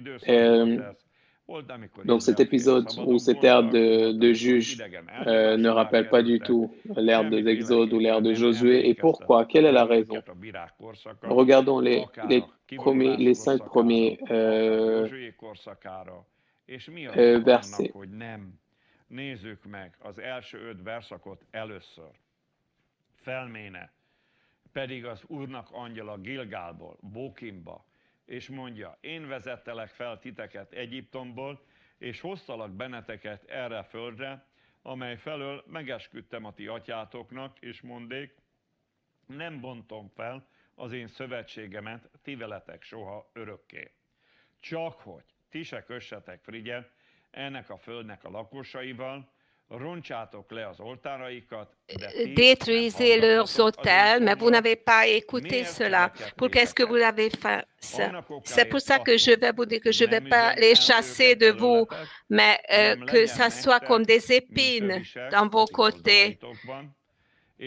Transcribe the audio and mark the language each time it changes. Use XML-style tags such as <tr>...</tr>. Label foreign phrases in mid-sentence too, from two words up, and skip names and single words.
<fr>Donc cet épisode ou cette ère de Juges ne rappelle pas du tout l'ère de l'Exode ou l'ère de Josué. Et pourquoi? Quelle est la raison? Regardons les 5 premiers versets.</fr> <hu>Pedig az Úrnak angyala Gilgálból, Bókimba, és mondja, én vezettelek fel titeket Egyiptomból, és hoztalak benneteket erre a földre, amely felől megesküdtem a ti atyátoknak, és mondék, nem bontom fel az én szövetségemet ti veletek soha örökké. Csak hogy ti se kössetek frigyet ennek a földnek a lakosaival,</hu> <fr>détruisez leurs autels, mais vous n'avez pas écouté cela. Pourquoi est-ce que vous l'avez fait? C'est pour ça que je vais vous dire que je ne vais pas les chasser de vous, mais que ça soit comme des épines dans vos côtés.</fr>